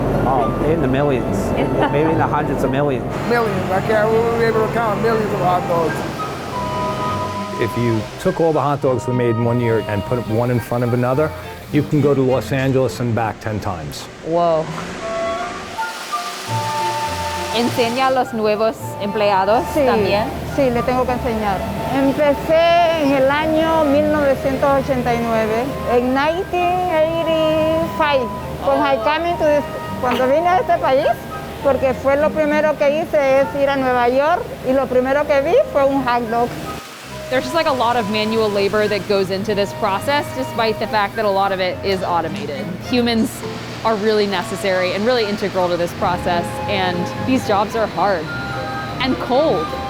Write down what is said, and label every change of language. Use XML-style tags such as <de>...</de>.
<en>Oh, in the millions. Maybe in the hundreds of millions. Millions. We won't be able to count millions of hot dogs. If you took all the hot dogs we made in 1 year and put one in front of another, you can go to Los Angeles and back 10 times. Whoa.</en> <es>¿Enseña a los nuevos empleados también? Sí, le tengo que enseñar. Empecé en el año 1989, en 1985,</es> <en>when I came into this,</en> <es>cuando vine a este país, porque fue lo primero que hice es ir a Nueva York y lo primero que vi fue un hot dog.</es> <en>There's just like a lot of manual labor that goes into this process, despite the fact that a lot of it is automated. Humans are really necessary and really integral to this process, and these jobs are hard and cold.</en>